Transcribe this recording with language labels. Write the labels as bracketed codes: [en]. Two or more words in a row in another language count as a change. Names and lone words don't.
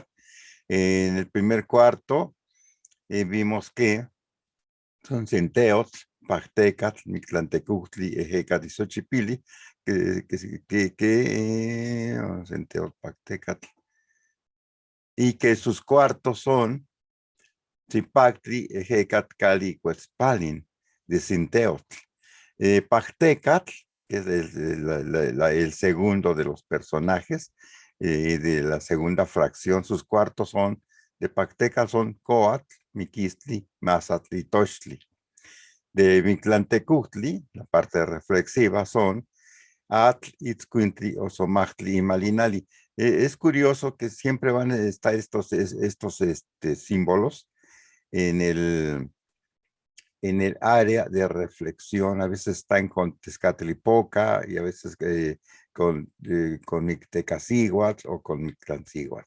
[es] En el primer cuarto vimos que son centeos, Pactecat, Mictlantecuhtli, Ejecat y Xochipilli, centeos, Pactecat, y que sus cuartos son Zipactli, Ejecat, Cali, Cuetzpalin, de Sinteotl. Pactecat, que es el segundo de los personajes de la segunda fracción, sus cuartos son de Pactecat son Coatl, Miquistli, Mazatli, Tochtli. De Mictlantecuhtli, la parte reflexiva, son Atl, Itzcuintli, Osomachtli y Malinali. Es curioso que siempre van a estar estos símbolos en el área de reflexión. A veces está en con Tezcatlipoca y a veces con Mictecacihuatl o con Mictlancihuatl.